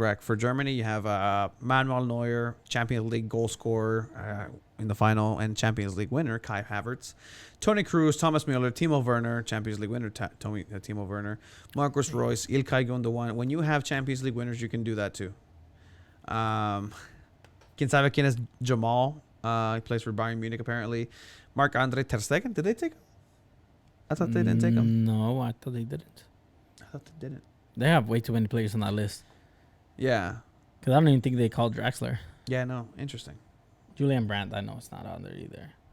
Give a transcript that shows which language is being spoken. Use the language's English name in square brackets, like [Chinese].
[English] Rack for Germany, you have Manuel Neuer, Champions League goal scorer in the final, and Champions League winner Kai Havertz, Toni Kroos, Thomas Müller, Timo Werner, Champions League winner Timo Werner, Marcus Royce, Ilkay Gundogan. When you have Champions League winners, you can do that too. [Spanish] Quién sabe quién es Jamal? [English] He plays for Bayern Munich apparently. Marc-Andre Ter Stegen. Did they take him? I thought they didn't take him. No, I thought they didn't. I thought they didn't. They have way too many players on that list. Yeah. Because I don't even think they called Draxler. Yeah, no. Interesting. Julian Brandt, I know it's not on there either.